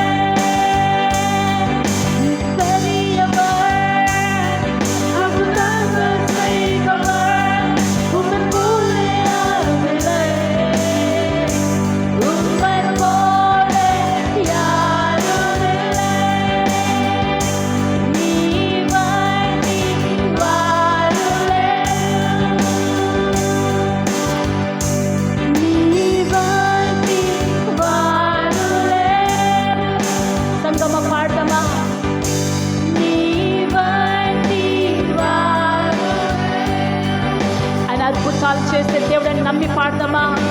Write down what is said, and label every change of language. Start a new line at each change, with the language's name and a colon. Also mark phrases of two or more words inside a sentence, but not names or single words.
Tamil: நீ பெரியவர் அற்புதங்கள் செய்தவர் உம்மை போல யாரும் இல்லை உம்மை போல யாரும் இல்லை
Telugu: నీ వారులే సంగమ పాడదామా ఆయన అద్భుతాలు చేసే దేవుడని నమ్మి పాడదామా